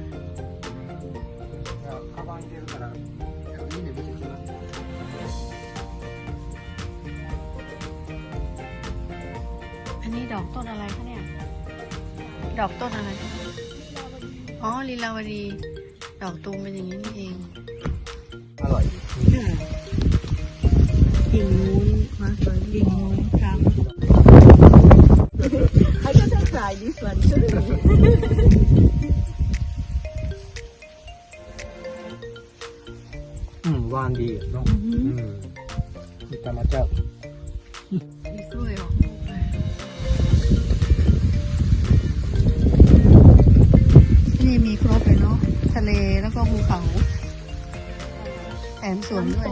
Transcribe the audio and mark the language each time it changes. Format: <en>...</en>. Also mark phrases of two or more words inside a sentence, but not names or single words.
<ja>カバン入れるからいいね見てきます。</ja> <th>อันนี้ดอกต้นอะไรคะเนี่ยดอกต้นอะไรอ๋อลีลาวดีดอกตูมเป็นอย่างนี้นี่เอง อร่อย กิ่งนู้นมาสวยกิ่งนู้นครับ</th> <en>I gotta try this one too.</en> <th>หวานดีเนาะมีธรรมชาติ สวยออกนี่มีครบเลยเนาะทะเลแล้วก็ภูเขาแถมสวนด้วย</th>